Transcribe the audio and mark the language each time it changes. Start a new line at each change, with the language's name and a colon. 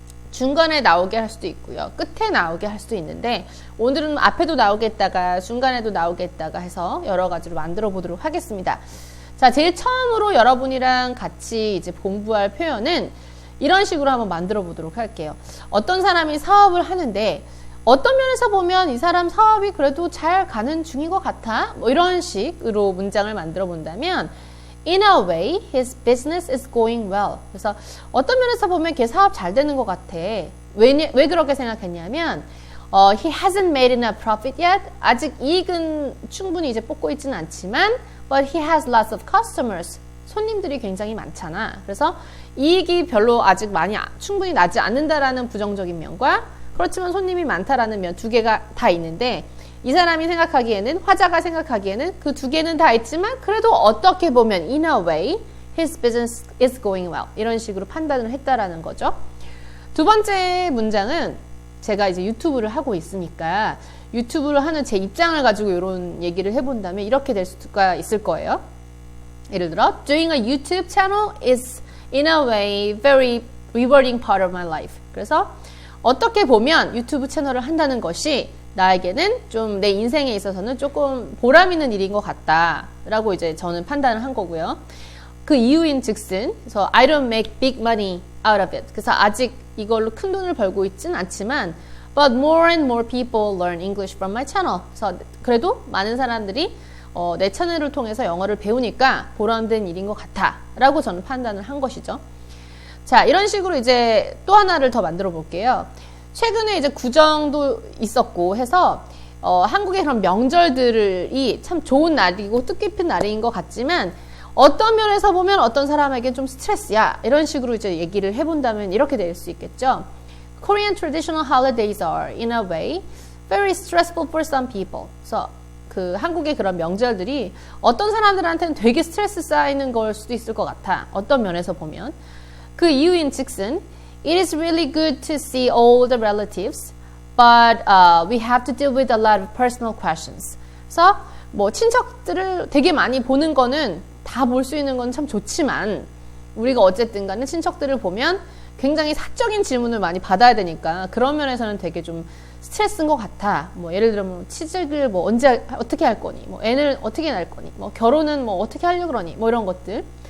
Korean: 중간에 나오게 할 수도 있고요. 끝에 나오게 할 수도 있는데 오늘은 앞에도 나오겠다가 중간에도 나오겠다가 해서 여러 가지로 만들어 보도록 하겠습니다. 자, 제일 처음으로 여러분이랑 같이 이제 공부할 표현은 이런 식으로 한번 만들어 보도록 할게요. 어떤 사람이 사업을 하는데 어떤 면에서 보면 이 사람 사업이 그래도 잘 가는 중인 것 같아. 뭐 이런 식으로 문장을 만들어 본다면
English: In a way, his business is going well.
Korean: 그래서 어떤 면에서 보면 걔 사업 잘 되는 것 같아. 왜 그렇게 생각했냐면
English: he hasn't made enough profit yet.
Korean: 아직 이익은 충분히 이제 뽑고 있지는 않지만
English: but he has lots of customers.
Korean: 손님들이 굉장히 많잖아. 그래서 이익이 별로 아직 충분히 나지 않는다라는 부정적인 면과 그렇지만 손님이 많다라는 면 두 개가 다 있는데 이 사람이 생각하기에는 화자가 생각하기에는 그 두 개는 다 있지만 그래도 어떻게 보면
English: in a way his business is going well
Korean: 이런 식으로 판단을 했다라는 거죠. 두 번째 문장은 제가 이제 유튜브를 하고 있으니까 유튜브를 하는 제 입장을 가지고 이런 얘기를 해본다면 이렇게 될 수가 있을 거예요. 예를 들어
English: doing a YouTube channel is in a way very rewarding part of my life.
Korean: 그래서 어떻게 보면 유튜브 채널을 한다는 것이 나에게는 좀 내 인생에 있어서는 조금 보람 있는 일인 것 같다라고 이제 저는 판단을 한 거고요. 그 이유인 즉슨 그래서
English: I don't make big money out of it.
Korean: 그래서 아직 이걸로 큰 돈을 벌고 있진 않지만
English: but more and more people learn English from my channel.
Korean: 그래서 그래도 많은 사람들이 내 채널을 통해서 영어를 배우니까 보람된 일인 것 같다라고 저는 판단을 한 것이죠. 자, 이런 식으로 이제 또 하나를 더 만들어 볼게요. 최근에 이제 구정도 있었고 해서 한국의 그런 명절들이 참 좋은 날이고 뜻깊은 날인 것 같지만 어떤 면에서 보면 어떤 사람에게 좀 스트레스야 이런 식으로 이제 얘기를 해본다면 이렇게 될 수 있겠죠.
English: Korean traditional holidays are in a way very stressful for some people.
Korean: 그래서 그 한국의 그런 명절들이 어떤 사람들한테는 되게 스트레스 쌓이는 걸 수도 있을 것 같아. 어떤 면에서 보면 그 이유인 즉슨
English: It is really good to see all the relatives, but we have to deal with a lot of personal questions.
Korean: 그래서 뭐 친척들을 되게 많이 보는 거는 다 볼 수 있는 건 참 좋지만 우리가 어쨌든 간에 친척들을 보면 굉장히 사적인 질문을 많이 받아야 되니까 그런 면에서는 되게 좀 스트레스인 것 같아. 뭐 예를 들면 취직을 뭐 언제 어떻게 할 거니, 뭐 애를 어떻게 낳을 거니, 뭐 결혼은 뭐 어떻게 하려고 그러니, 뭐 이런 것들.